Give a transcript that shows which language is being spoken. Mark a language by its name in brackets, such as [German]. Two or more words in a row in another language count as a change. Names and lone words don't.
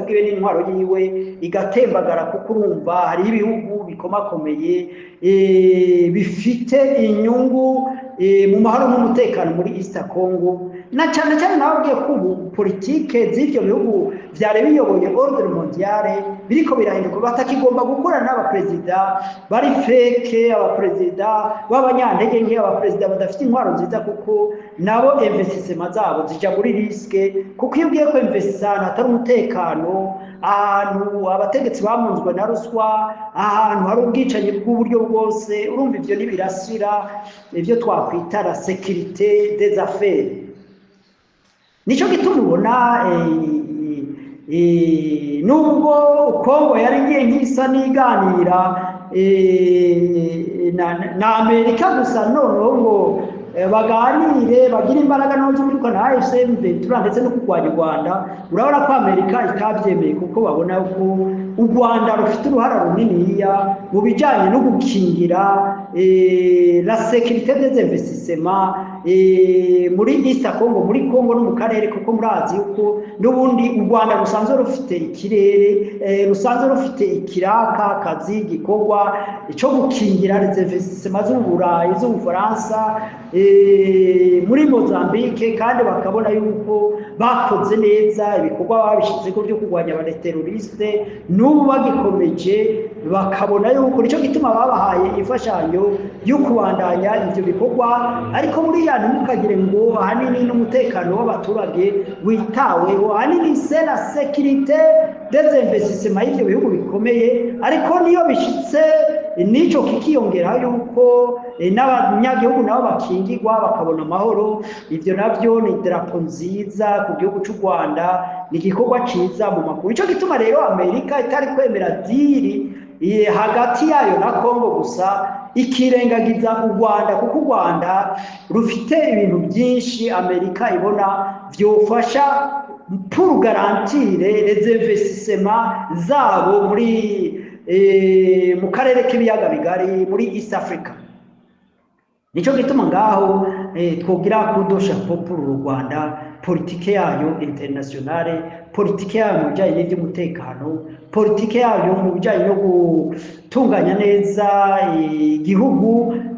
[Rundi] bwiwe n'intwaro yiwe igatembagara, kuko urumva hari ibihugu bikomakomeye bifite inyungu mu mahoro n'umutekano muri East Congo, na cyane cyane nababwiye ko ubu politike z'ibyo bihugu byari biyoboye [French] ordre mondiale [Rundi] biriko birahinduka, batakigomba gukorana n'abaperezida bari feke, abaperezida b'abanyantege nke, abaperezida badafite intwaro nziza, kuko nabo investissement zabo zija muri riske. Kuko iyo ugiye ko investissement atari umutekano, ahantu abategetsi bamunzwe na ruswa, ahantu hari ubwicanyi bw'uburyo bwose, urumva ivyo nibirasira ivyo twakwita [French] la sécurité des affaires. [Rundi] Nico gituma ubona nubwo Kongo yari ngiye nk'isa n'iganira na Amerika gusa, noneho ngo baganire bagira imbaraga n'uzo muri ko na AFC/M23 ndetse no kurwanya u Rwanda, urabona ko Amerika itabyemeye, kuko babona ko u Rwanda rufite uruhara runiniya mu bijyanye no gukingira [French] la sécurité des investissements [Rundi] muri East Congo, muri Congo no mu karere, kuko murazi yuko n'ubundi u Rwanda rusanzwe rufite ikirere, rusanzwe rufite ikiraka kazi gikorwa cyo gukingira [French] les investissements [Rundi] z'Uburayi, z'Ubufaransa, muri Mozambique, kandi bakabona yuko bakoze neza ibikorwa babishyizeho byo kurwanya abateroriste, n'ubu bagikomeje, bakabona yuko nicyo gituma babahaye imfashanyo yo kubandanya ivyo bikorwa. Ariko muri ya ntimukagire ngo ahanini n'umutekano w'abaturage witaweho, ahanini [French] c'est la sécurité des investissements [Rundi] y'ivyo bihugu bikomeye. Ariko niyo bishitse nico kikiyongera yuko n'abanyagihugu nabo bakingirwa bakabona amahoro, ivyo navyo ni drapo nziza ku gihugu cy'u Rwanda, ni igikorwa ciza mu makuru. Ico gituma rero Amerika itari kwemera diri hagati yayo na Kongo gusa, ikirengagiza u Rwanda, kuko u Rwanda rufite ibintu byinshi Amerika ibona vyofasha [French] pour garantir les investissements [Rundi] zabo muri mu karere k'ibiyaga bigari muri East Africa. Nico gituma ngaho twogira kudosha pour u Rwanda, politike yayo internationale, politike yayo mu bijyanye n'iby'umutekano, politike yayo mu bijyanye no gutunganya neza igihugu,